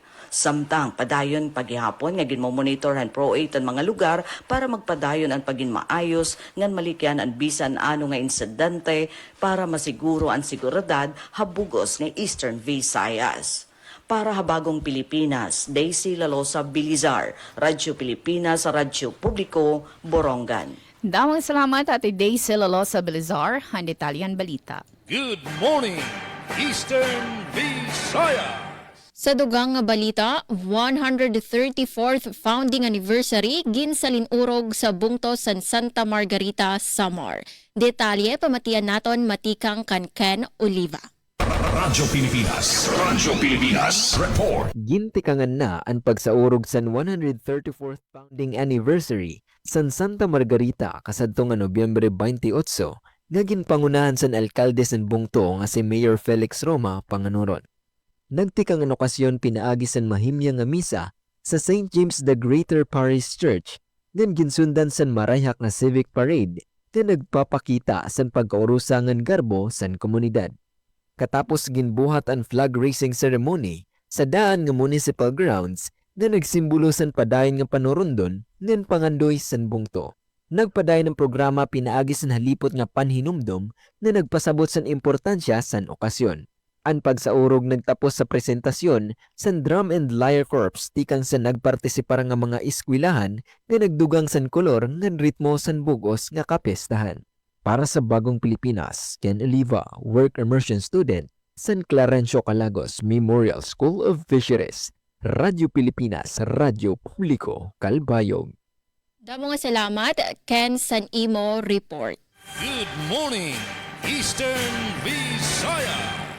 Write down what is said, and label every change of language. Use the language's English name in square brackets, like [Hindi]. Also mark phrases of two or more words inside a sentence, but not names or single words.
[Waray] Samtang padayon paghihapon nga ginmomonitor han Pro 8 ang mga lugar para magpadayon ang paginmaayos ngan malikyan ang bisan ano nga insidente para masiguro ang seguridad habugos nga Eastern Visayas. Para habagong Pilipinas, Daisy Lalosa Belizar, Radyo Pilipinas, Radyo Publiko, Borongan. Damang salamat Ate Daisy Lalosa Belizar, ang detalyan balita. [English] Good morning, Eastern Visayas. [Waray] Sa dugang nga balita, [English] 134th founding anniversary [Waray] ginsalinurog sa bungto san Santa Margarita, Samar. Detalye pamatian naton matikang kan Ken Oliva. Radyo Pilipinas, report. Gintikangan na ang pagsaurog sa [English] 134th founding anniversary [Waray] san Santa Margarita kasadtong Nobyembre 28 nga ginpangunahan san alkalde san bungto nga si Mayor Felix Roma Panganuron. Nagtikang an okasyon pinaagi san mahimya nga misa sa St. James the Greater Parish Church ngan ginsundan san marayhak nga [English] civic parade [Waray] na nagpapakita san pagkaurusa ngan garbo san komunidad. Katapos ginbuhat ang [English] flag raising ceremony [Waray] sa daan nga [English] municipal grounds [Waray] na nagsimbolo san padayon nga panurundon ngan pangandoy san bungto. Nagpadayon ng programa pinaagi san halipot nga panhinumdom na nagpasabot san importansya san okasyon. Ang pagsaurog nagtapos sa presentasyon san Drum and Lyre Corps tikang sa nagpartisipar nga mga eskwilahan nga nagdugang san kolor ngan ritmo san bugos nga kapestahan. Para sa Bagong Pilipinas, Ken Oliva, [English] Work Immersion Student, [Waray] San Clarencio Calagos Memorial School of Fisheries, Radyo Pilipinas, Radyo Publiko, Calbayog. Damo nga salamat, Ken San Imo Report. [English] Good morning, Eastern Visayas.